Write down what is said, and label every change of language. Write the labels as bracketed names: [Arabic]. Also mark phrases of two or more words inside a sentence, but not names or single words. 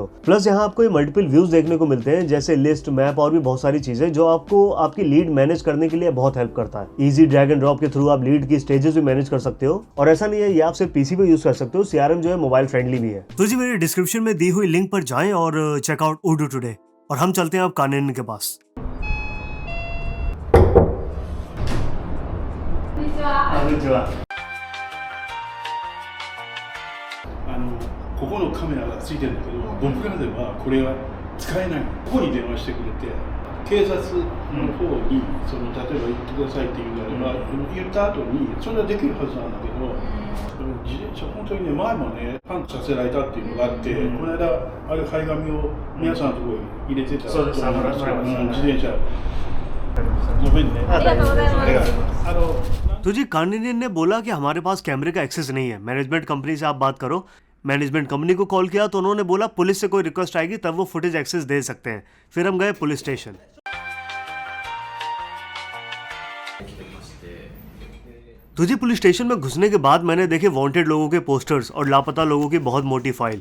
[Hindi] प्लस यहाँ आपको [English] multiple views [Hindi] देखने को मिलते हैं, जैसे लिस्ट, मैप और भी बहुत सारी चीजें, जो आपको आपकी [English] lead manage [Hindi] करने के लिए बहुत हेल्प करता है। [English] easy drag and drop [Hindi] के थ्रू आप लीड की स्टेजेस भी मैनेज कर सकते हो। और ऐसा नहीं है ये आप सिर्फ PC पे यूज कर सकते हो, CRM जो है [English] mobile friendly [Hindi] भी है। तो जी मेरे डिस्क्रिप्शन में दी हुई लिंक पर जाएं और [English] checkout Odoo today. [Hindi] और हम चलते हैं अब कानून के पास। [Japanese] ここのカメラがついてるんだけど、僕らではこれは使えない。ここに電話してくれて、警察の方に例えば言ってくださいって言うのであれば、言った後にそれはできるはずなんだけど、 自転車、本当にね、前もね、パンクさせられたっていうのがあって、この間、あれ、張り紙を皆さんのところに入れてたと思うんですけど、自転車。ごめんね。ありがとうございます。 [Hindi] तो जी कार्निनियन ने बोला कि हमारे पास कैमरे का एक्सेस नहीं है, [English] management company [Hindi] से आप बात करो। [English] management company [Hindi] को कॉल किया तो उन्होंने बोला पुलिस से कोई रिक्वेस्ट आएगी तब वो [English] footage access [Hindi] दे सकते हैं। फिर हम गए [English] police station. [Hindi] तो जी [English] police station [Hindi] में घुसने के बाद मैंने देखे वांटेड लोगों के पोस्टर्स और लापता लोगों की बहुत मोटी फाइल।